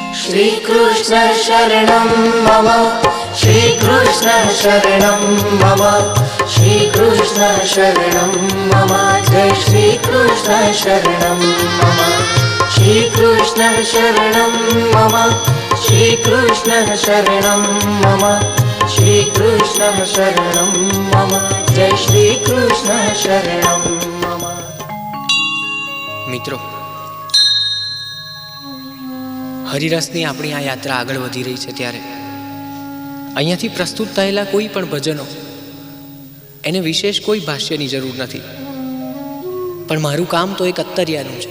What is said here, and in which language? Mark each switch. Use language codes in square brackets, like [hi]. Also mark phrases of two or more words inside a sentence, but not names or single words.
[sa] श्रीकृष्ण शरणं मम श्रीकृष्ण शरणं मम श्रीकृष्ण शरणं मम जय श्रीकृष्ण शरणं मम श्रीकृष्ण शरणं मम श्रीकृष्ण शरणं मम श्रीकृष्ण शरणं मम जय श्रीकृष्ण शरणं मम। [gu] મિત્રો, હરિરસની આપણી આ યાત્રા આગળ વધી રહી છે ત્યારે અહીંયાથી પ્રસ્તુત થયેલા કોઈ પણ ભજનો એને વિશેષ કોઈ ભાષ્યની જરૂર નથી, પણ મારું કામ તો એક અત્તરિયાનું છે.